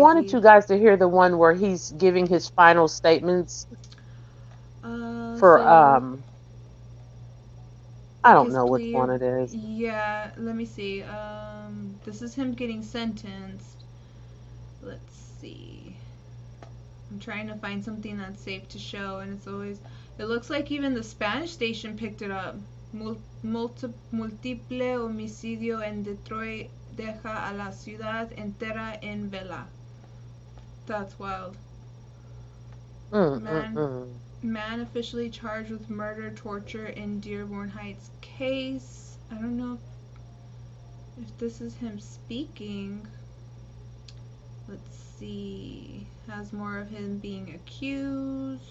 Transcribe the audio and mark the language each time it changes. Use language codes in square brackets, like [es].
[en] wanted you guys to hear the one where he's giving his final statements for I don't know which one it is. Yeah, let me see. This is him getting sentenced. Let's see. I'm trying to find something that's safe to show, and it's always. It looks like even the Spanish station picked it up. [es] Múltiple homicidio en Detroit deja a la ciudad entera en vela. [en] That's wild. Man officially charged with murder, torture in Dearborn Heights case. I don't know if this is him speaking. Let's see. Has more of him being accused.